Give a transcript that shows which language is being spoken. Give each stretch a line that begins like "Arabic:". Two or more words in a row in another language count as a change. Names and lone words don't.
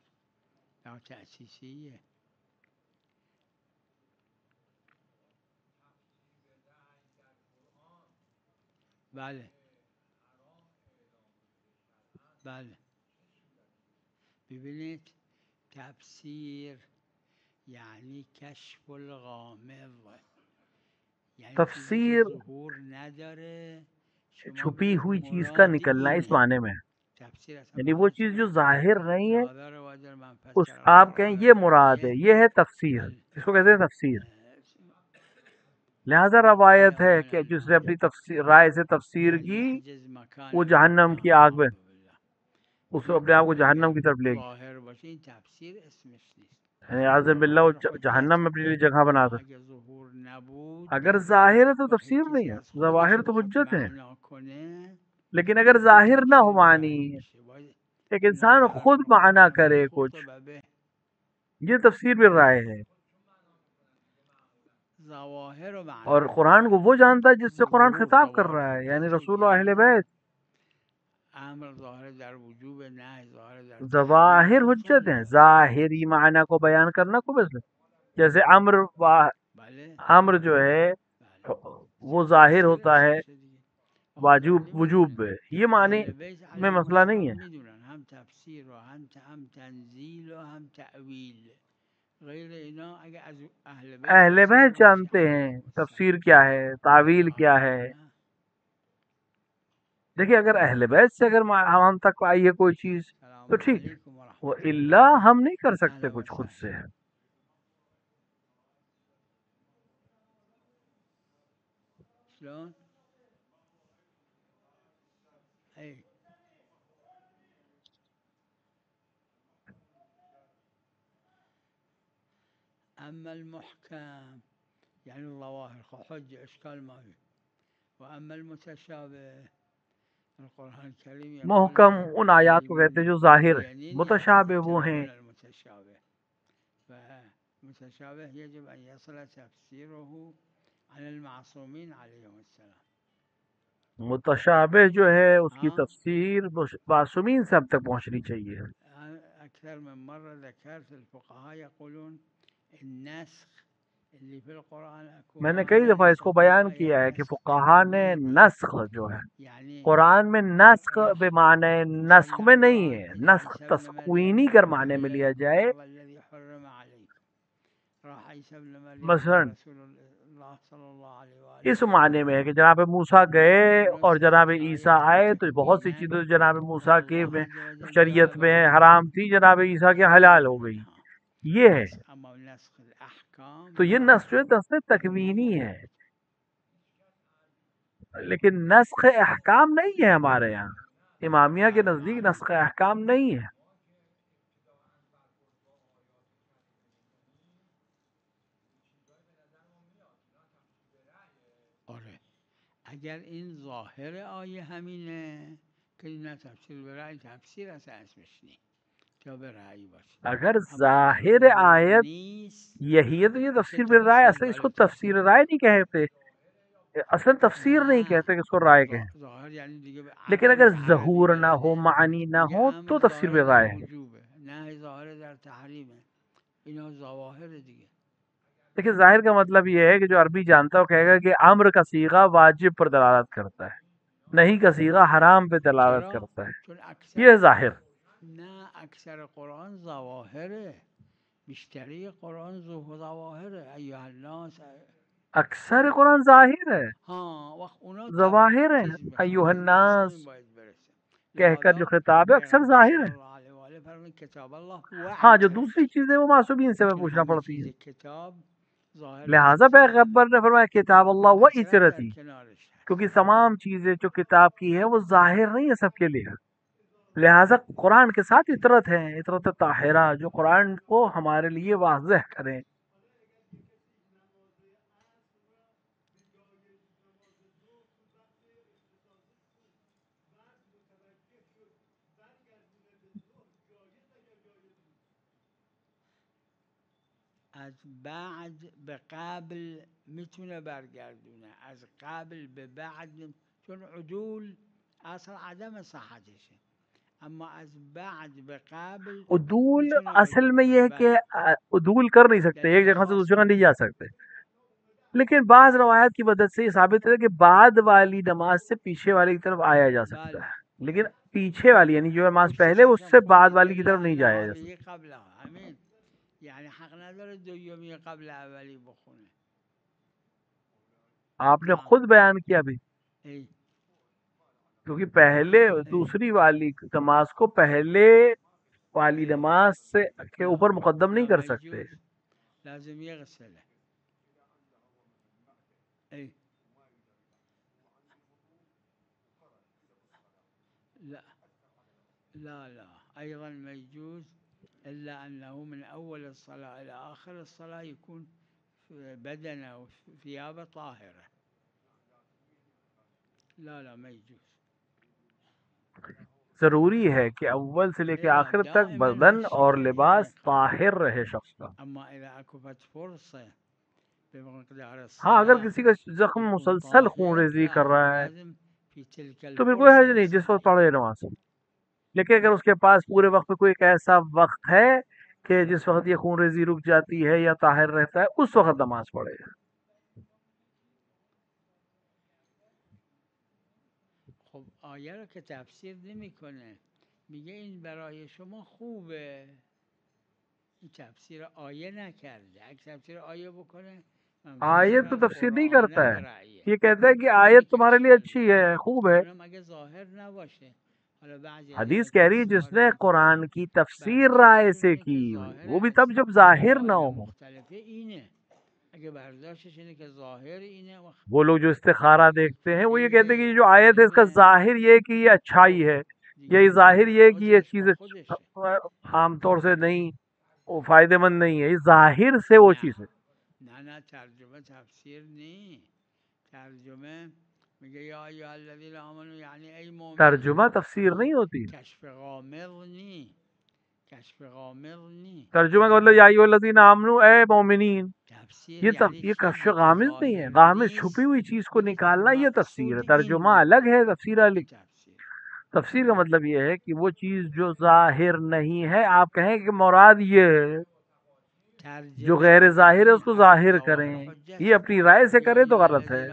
Arabic: لا تأسيسية.
Persian: بله بله. ببینید تفسیر یعنی کشف الغامض، یعنی چیزی که تفسیر ظهور نداره شما
Urdu: چھپی
Persian: بگید
Urdu: ہوئی چیز کا
Persian: مراد
Urdu: نکلنا اس
Persian: اینه.
Urdu: معنی میں ہے،
Persian: تفسیر اصلا
Urdu: یعنی وہ
Persian: معناش
Urdu: چیز جو
Persian: اینه.
Urdu: ظاہر نہیں ہے
Persian: لهذا روایت من
Urdu: اس
Arabic: فسر
Urdu: آپ کہیں
Arabic: القرآن
Urdu: یہ مراد ہے،
Arabic: بالآية.
Urdu: یہ ہے تفسیر،
Persian: بله
Urdu: اس کو کہتے ہیں تفسیر۔ لہذا روایت ہے
Arabic: من
Urdu: کہ جس نے
Arabic: العلماء
Urdu: اپنی تفسیر رائے سے تفسیر
Arabic: من
Urdu: کی
Arabic: يحجز مكان
Urdu: وہ جہنم کی
Arabic: القرآن.
Urdu: آگ میں،
Arabic: أعوذ بالله.
Urdu: اس کو اپنے آپ کو جہنم کی طرف لے گی،
Persian: ظاهر باشه این تفسیر اسمش نیست.
Urdu: یعنی
Arabic: اعوذ باللہ
Urdu: وہ
Persian: ظاهر
Urdu: جہنم میں
Persian: حجته.
Urdu: اپنے لیے جگہ بنا
Persian: اما
Urdu: دے۔
Persian: اگه ظهور نبود
Urdu: اگر ظاہر ہے تو
Persian: وقتی تفسیر
Urdu: کسی نہیں ہے،
Persian: از خودش
Urdu: ظواہر
Persian: رو
Urdu: تو
Persian: بخواد
Urdu: حجت ہے،
Persian: معنا کنه
Urdu: لیکن اگر
Persian: دیگه
Urdu: ظاہر نہ ہو
Persian: تفسیر
Urdu: معنی،
Persian: ضعیف میشه. باید
Urdu: ایک
Persian: اینا رو
Urdu: انسان
Persian: فرق
Urdu: خود معنی
Persian: بکنیم.
Urdu: کرے
Persian: من
Urdu: کچھ،
Persian: خطبه به
Urdu: یہ تفسیر بھی رائے ہے،
Persian: ظواهر رو
Urdu: اور
Persian: معنا
Urdu: قرآن کو
Persian: کنه.
Urdu: وہ جانتا ہے جس سے قرآن
Persian: ظهور
Urdu: خطاب کر
Persian: ظواهر
Urdu: رہا ہے،
Persian: یعنی حجته
Urdu: رسول و اہل
Persian: یعنی
Urdu: بیت۔
Persian: امر ظاهر در وجوب، نه ظاهر در تحریم
Urdu: ظواہر
Persian: انسان
Urdu: حجت ہیں،
Persian: نداره.
Urdu: ظاہری معنی کو بیان کرنا کو بس، جیسے
Persian: بله
Urdu: امر جو ہے
Persian: بله.
Urdu: وہ ظاہر
Persian: تفسیر
Urdu: ہوتا ہے
Persian: اسمشه دیگه.
Urdu: واجب
Persian: قرآنی وجوب میدونیم.
Urdu: ہے، یہ معنی
Persian: اهل بیت
Urdu: میں
Persian: علیهم
Urdu: مسئلہ نہیں
Persian: السلام
Urdu: ہے۔
Persian: میدونن هم تفسیر و هم تنزیل و هم تعویل. غیر اینا اگه از اهل بیت
Urdu: اہل
Persian: باشه
Urdu: بیت
Persian: نمیشه
Urdu: جانتے ہیں
Persian: علیهم
Urdu: تفسیر
Persian: السلام.
Urdu: کیا ہے، تعویل
Persian: ظاهر
Urdu: کیا ہے۔
Persian: نه.
Urdu: دیکھیے اگر اہل بیت سے اگر ہم تک آئیے کوئی چیز تو
Arabic: السلام
Urdu: ٹھیک ہے،
Arabic: علیکم و
Urdu: وہ
Arabic: رحمت الله.
Urdu: اللہ ہم نہیں کر سکتے
Arabic: اهلا و
Urdu: کچھ خود سے۔
Arabic: سهلا. شلون؟ ای اما المحكم يعني الظواهر حجة اشكال ما فيه. واما المتشابه القرآن الكريم يقول
Urdu: محکم ان آیات کو کہتے ہیں جو ظاہر ہے،
Arabic: معينين
Urdu: متشابہ وہ ہیں
Arabic: يتبعون المتشابه. فالمتشابه يجب أن يصل تفسيره على المعصومين عليهم السلام.
Urdu: متشابہ جو ہے اس کی
Arabic: ها
Urdu: تفسیر معصومین سے اب تک پہنچنی چاہیے۔
Arabic: أكثر من مرة ذكرت الفقهاء يقولون النسخ اللي في القرآن أكو
Urdu: میں نے کئی
Arabic: معنى
Urdu: دفعہ اس کو بیان
Arabic: يسموه
Urdu: کیا
Arabic: آية
Urdu: ہے کہ
Arabic: نسخ
Urdu: فقہا نے
Arabic: تكويني.
Urdu: نسخ جو ہے
Arabic: يعني
Urdu: قرآن میں نسخ
Arabic: راح
Urdu: بمعنی نسخ
Arabic: مثلا
Urdu: میں نہیں مراد ہے،
Arabic: إلى
Urdu: نسخ
Arabic: عيسى ابن مريم
Urdu: تسکوینی کر
Arabic: أحل
Urdu: معنی میں لیا
Arabic: لكم
Urdu: جائے،
Arabic: بعض الذي حرم عليكم. راح عيسى ابن مريم مثلا قال رسول اللہ صلی اللہ علیہ وآلہ
Urdu: اس معنی میں ہے کہ جناب موسیٰ گئے اور جناب عیسیٰ آئے تو بہت سی ہیں چیزیں جناب موسیٰ کے
Arabic: اللہ عز و جل
Urdu: شریعت میں بیان حرام تھی، جناب عیسیٰ کے حلال ہو گئی. ہاں یہ ہے.
Arabic: بس اما نسخ الاحکام
Urdu: تو یہ
Arabic: لا
Urdu: نسخ جو ہے نسخ تکوینی ہے، لیکن نسخ احکام نہیں ہے ہمارے یہاں. امامیہ کے نزدیک نسخ احکام نہیں ہے.
Persian: آره اگر این ظاهر آیه همینه که نه تفسیر به رأی، تفسیر اصلا اسمش نیست تا به رأی باشه.
Urdu: اگر
Persian: اما
Urdu: ظاہر
Persian: ظاهر
Urdu: آیت
Persian: نیست
Urdu: یہی ہے تو یہ اسے تفسیر بالرائے،
Persian: تفسیر
Urdu: اصلا اس کو غلط تفسیر رائے نہیں کہتے، اصلا تفسیر نہیں
Persian: نه
Urdu: کہتے کہ اس کو رائے کہیں.
Persian: ظاهر یعنی دیگه به
Urdu: لیکن
Persian: امر
Urdu: اگر
Persian: متعلق
Urdu: ظہور نہ ہو،
Persian: بلده
Urdu: معنی نہ
Persian: میگه
Urdu: ہو تو
Persian: امر
Urdu: تفسیر
Persian: ظاهر در
Urdu: بالرائے ہے.
Persian: وجوبه، نه ظاهر در تحریمه. اینا ظواهر دیگه.
Urdu: لیکن ظاہر کا مطلب یہ ہے کہ جو عربی جانتا ہے وہ کہے گا کہ امر کا صیغہ واجب پر دلالت کرتا ہے، نہیں کا صیغہ حرام پہ دلالت
Persian: چرا؟
Urdu: کرتا ہے.
Persian: چون
Urdu: یہ
Persian: اکثر
Urdu: ظاہر.
Persian: نه اکثر قرآن ظواهره، بیشتری قرآن ظواهره.
Arabic: ایها الناس
Urdu: اکثر قرآن ظاہر ہے،
Persian: ها وقت اونا
Urdu: ظواہر ہے.
Persian: چیز
Urdu: ایوہ
Persian: میخوان،
Urdu: الناس
Persian: همین باید برسه.
Urdu: کہہ کر جو لہذا خطاب ہے اکثر
Persian: پیغمبر
Urdu: ظاہر
Persian: صلی
Urdu: ہے.
Arabic: اللہ علیہ وآلہ
Persian: فرمود
Arabic: کتاب اللہ
Persian: و
Urdu: ہاں جو
Persian: عترت،
Urdu: دوسری چیزیں وہ معصومین سے
Persian: چون
Urdu: پوچھنا
Persian: همه
Urdu: پڑتی
Persian: چیز
Urdu: ہے.
Persian: کتاب ظاهر
Urdu: لہٰذا
Persian: اسمش ظاهره
Urdu: پیغمبر نے فرمایا
Arabic: کتاب اللہ
Persian: و
Urdu: و
Persian: عترت در
Urdu: عترتی،
Persian: کنارش هست.
Urdu: کیونکہ تمام چیزیں جو کتاب کی ہے وہ ظاہر نہیں ہے سب کے لیے. لہٰذا قرآن کے ساتھ عطرت ہے، عطرت طاہرہ جو قرآن کو ہمارے لیے واضح کریں.
Persian: از بعد به قبل میتونه برگردونه، از قبل به بعد چون عدول اصل عدم صحتشه، اما از بعد به قبل
Urdu: عدول
Persian: میتونه
Urdu: اصل
Persian: عدول
Urdu: میں یہ
Persian: کنه.
Urdu: ہے کہ
Persian: بله
Urdu: عدول کر نہیں سکتے، ایک
Persian: دلیل
Urdu: جگہ سے
Persian: خاص
Urdu: دوسری جگہ نہیں
Persian: نداره.
Urdu: جا سکتے. لیکن بعض روایات کی مدد سے یہ ثابت ہے کہ بعد والی نماز سے پیچھے والی کی طرف آیا جا سکتا
Persian: بله
Urdu: ہے، لیکن پیچھے والی یعنی جو نماز
Persian: پشت
Urdu: پہلے اس
Persian: چشم
Urdu: سے بعد
Persian: خوندید
Urdu: والی کی طرف
Arabic: الا
Urdu: نہیں
Arabic: ان
Urdu: جایا جا
Arabic: هذه
Urdu: سکتا.
Arabic: قبلها،
Persian: همین یعنی حق نداره دومی قبل اولی بخونه.
Urdu: آپ نے
Arabic: نعم
Urdu: خود بیان کیا بھی،
Arabic: ای
Urdu: کیونکہ پہلے
Arabic: ای
Urdu: دوسری والی نماز کو پہلے والی
Arabic: ای
Urdu: نماز سے کے
Arabic: لا
Urdu: اوپر مقدم نہیں
Arabic: لا
Urdu: کر
Arabic: ما
Urdu: سکتے.
Arabic: يجوز، لازم يغسله. ای لا لا ايضا ما يجوز الا انه من اول الصلاه الى اخر الصلاه يكون بدنه وثيابه طاهره. لا ما يجوز.
Urdu: ضروری ہے کہ اول سے لے کے
Arabic: لا
Urdu: آخر تک
Arabic: دائما
Urdu: بدن اور
Arabic: هالشكل
Urdu: لباس
Arabic: اي قبل.
Urdu: طاہر رہے شخص کا.
Arabic: اما اذا اكفت فرصه بمقدار
Urdu: ہاں اگر
Arabic: الصلاه
Urdu: کسی کا زخم
Arabic: يكون
Urdu: مسلسل خون
Arabic: طاهر
Urdu: ریزی
Arabic: لا
Urdu: کر رہا ہے
Arabic: لازم في تلك
Urdu: تو پھر کوئی
Arabic: الفرصه
Urdu: حرج نہیں جس وقت
Arabic: يصلي.
Urdu: پڑھے نماز. لیکن اگر اس کے پاس پورے وقت میں کوئی ایک ایسا وقت ہے کہ جس وقت یہ خون ریزی رک جاتی ہے یا طاہر رہتا ہے اس وقت نماز پڑھے.
Persian: خب آیه رو که تفسیر نمیکنه، میگه این برای شما خوبه، این تفسیر آیه نکرده. اگه تفسیر آیه بکنه
Urdu: آیت تو
Persian: منفسرا
Urdu: تفسیر نہیں کرتا
Persian: قرآنه
Urdu: ہے،
Persian: به رأیه.
Urdu: یہ کہتا ہے کہ
Persian: اینی
Urdu: آیت
Persian: که
Urdu: تمہارے لیے
Persian: اشکال
Urdu: اچھی
Persian: داره.
Urdu: ہے، خوب ہے.
Persian: اونم اگه ظاهر نباشه. حالا بعضی از
Urdu: حدیث کہہ رہی ہے جس
Persian: مفسرین
Urdu: نے
Persian: دیگه
Urdu: قرآن کی تفسیر رائے
Persian: برداشتشون
Urdu: سے
Persian: اینه
Urdu: کی
Persian: که ظاهر
Urdu: وہ بھی
Persian: از
Urdu: تب جب ظاہر نہ
Persian: دلایل
Urdu: ہو.
Persian: مختلفه اینه. اگه برداشتش اینه که ظاهر اینه وقت
Urdu: وہ لوگ جو استخارہ دیکھتے ہیں وہ یہ کہتے ہیں کہ یہ جو آیت ہے اس کا
Persian: علم
Urdu: ظاہر یہ ہے کہ یہ اچھائی ہے، یا یہ
Persian: دیگه
Urdu: ظاہر یہ ہے کہ یہ
Persian: خودش
Urdu: چیز
Persian: با خودشه.
Urdu: عام طور سے نہیں، وہ فائدہ مند نہیں ہے. یہ ظاہر سے وہ
Persian: نه
Urdu: چیز ہے.
Persian: نه ترجمه تفسیر نی. ترجمه میگه
Arabic: یا ایها الذین آمنوا
Persian: یعنی ای مؤمنین.
Urdu: ترجمہ تفسیر نہیں ہوتی.
Persian: کشف غامض نی، کشف غامض نی.
Urdu: ترجمہ کا مطلب
Arabic: یا ایھا الذین آمنوا
Urdu: اے مومنین،
Persian: تفسیر
Urdu: یہ
Persian: یعنی
Urdu: یہ کشف
Persian: چیزی که
Urdu: غامض نہیں ہے.
Persian: ظاهر
Urdu: غامض
Persian: نیست
Urdu: چھپی ہوئی چیز کو
Persian: میگه
Urdu: نکالنا یہ تفسیر ہے.
Persian: مقصود
Urdu: ترجمہ
Persian: این
Urdu: الگ
Persian: بوده،
Urdu: ہے، تفسیر الگ.
Persian: این تفسیر.
Urdu: تفسیر کا مطلب یہ ہے کہ وہ چیز جو ظاہر نہیں ہے آپ کہیں کہ مراد یہ ہے، جو
Persian: ترجمه
Urdu: غیر ظاہر ہے اس
Persian: میگیم
Urdu: کو
Persian: حق
Urdu: ظاہر
Persian: ظواهر
Urdu: کریں.
Persian: حجته.
Urdu: یہ اپنی رائے سے
Arabic: یا
Urdu: کرے تو
Arabic: ایها
Urdu: غلط ہے.